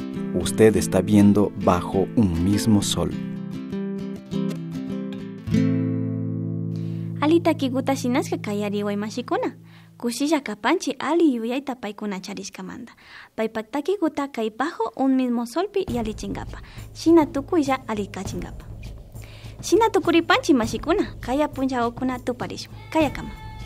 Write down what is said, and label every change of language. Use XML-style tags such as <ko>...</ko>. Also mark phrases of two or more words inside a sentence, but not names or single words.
<es>usted está viendo Bajo un mismo sol.</es> <qu>Alita kiguta shinashka kayari waymashikuna. Kushilla kapanchi ali yuyayta paykuna charishkamanta. Paypak kiguta kay bajo un mismo solpi yalichingapa. Shina tukuylla alikachingapa. Shina tukuripanchi mashikuna. Kaya puncha okuna tuparishun. Kaya kama.</qu>